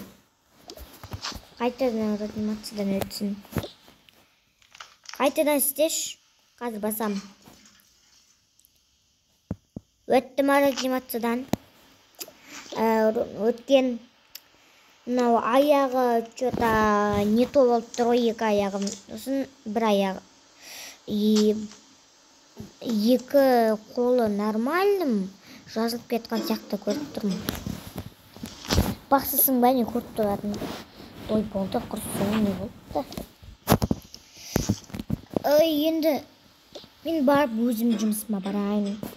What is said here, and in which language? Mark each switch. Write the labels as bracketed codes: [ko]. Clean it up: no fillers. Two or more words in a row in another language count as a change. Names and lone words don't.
[kk] Қайтадан реанимациядан өтсін. Қайтадан істеш. Қазір басам. Өттім реанимациядан. Өткен. Мынау аяғы [ru] что-то не то [kk] болып тұр ғой, екі аяғым. Сосын бір аяғы. Екі қолы нормальным. Жазылып кеткен сияқты көріп тұрмын. Бақсысың ба не көріп тұратын? Ой, болды, құрсын не болды? Енді мен барып өзім жұмысыма барайын.